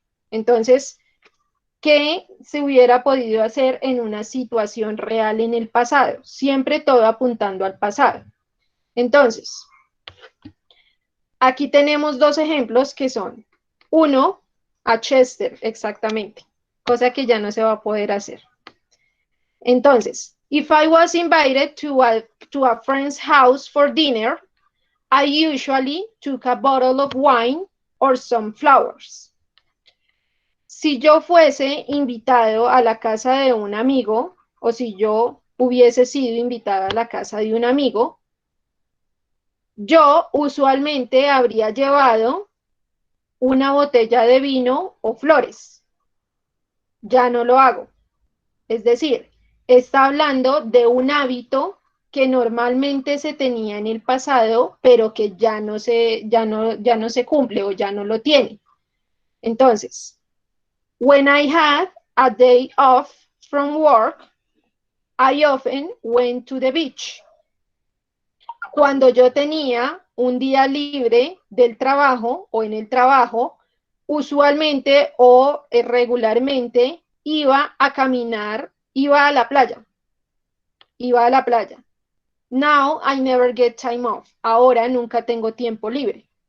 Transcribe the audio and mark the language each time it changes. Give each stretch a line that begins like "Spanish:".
Spanish: Entonces, ¿qué se hubiera podido hacer en una situación real en el pasado? Siempre todo apuntando al pasado. Entonces, aquí tenemos dos ejemplos que son, uno, a Chester, exactamente, cosa que ya no se va a poder hacer. Entonces,
English: if I was invited to a friend's house for dinner, I usually took a bottle of wine or some flowers.
Spanish: Si yo fuese invitado a la casa de un amigo, o si yo hubiese sido invitada a la casa de un amigo, yo usualmente habría llevado una botella de vino o flores. Ya no lo hago. Es decir, está hablando de un hábito que normalmente se tenía en el pasado, pero que ya no se cumple o ya no lo tiene. Entonces,
English: when I had a day off from work, I often went to the beach.
Spanish: Cuando yo tenía un día libre del trabajo o en el trabajo, usualmente o regularmente iba a caminar, iba a la playa. Iba a la playa.
English: Now I never get time off.
Spanish: Ahora nunca tengo tiempo libre.